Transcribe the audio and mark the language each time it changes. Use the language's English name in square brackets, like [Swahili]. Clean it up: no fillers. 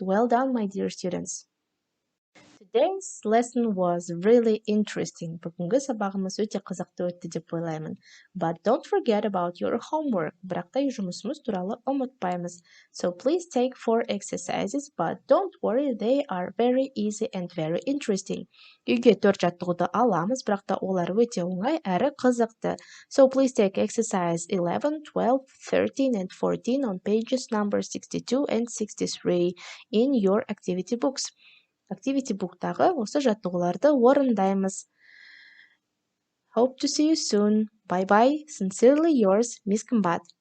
[English] Well done, my dear students. Today's lesson was really interesting. [Kazakh] Бүгінгі сабағымыз өте қызықты өтті деп ойлаймын. [English] But don't forget about your homework. [Kazakh] Бірақ та үй жұмысымыз туралы ұмытпаймыз. [English] So please take 4 exercises, but don't worry, they are very easy and very interesting. [Kazakh] Үйге 4 жаттығуды аламыз, бірақ та олар өте оңай әрі қызықты. [English] So please take exercise 11, 12, 13 and 14 on pages number 62 and 63 in your activity books. [Kazakh] Activity book'тағы осы жаттығуларды орындаймыз. [English] Hope to see you soon. Bye bye. Sincerely yours, Miss Combat.